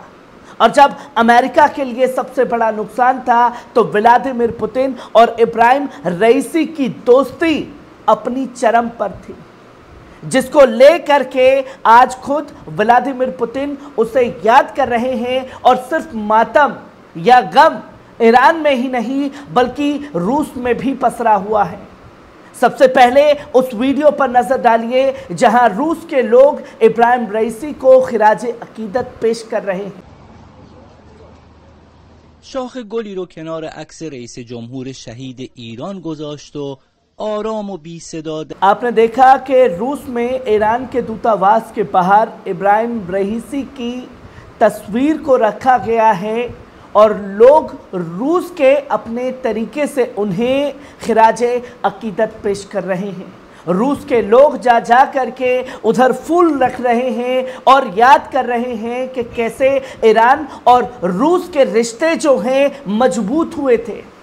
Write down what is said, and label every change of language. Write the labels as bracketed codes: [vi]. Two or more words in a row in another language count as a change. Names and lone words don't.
[hi] और जब अमेरिका के लिए सबसे बड़ा नुकसान था तो व्लादिमीर पुतिन और इब्राहिम रईसी की दोस्ती अपनी चरम पर थी, जिसको लेकर के आज खुद व्लादिमीर पुतिन उसे याद कर रहे हैं। और सिर्फ मातम या गम ईरान में ही नहीं बल्कि रूस में भी पसरा हुआ है। सबसे पहले उस वीडियो पर नजर डालिए जहां रूस के लोग इब्राहिम रईसी को खिराजे अकीदत पेश कर रहे हैं। [fa] شاخ گلی رو کنار عکس رئیس جمهور شهید ایران گذاشت و آرام و بی صدا [hi] आपने देखा कि रूस में ईरान के दूतावास के बाहर इब्राहिम रईसी की तस्वीर को रखा गया है और लोग रूस के अपने तरीके से उन्हें खिराजे अकीदत पेश कर रहे हैं। रूस के लोग जा जा करके उधर फूल रख रहे हैं और याद कर रहे हैं कि कैसे ईरान और रूस के रिश्ते जो हैं मजबूत हुए थे।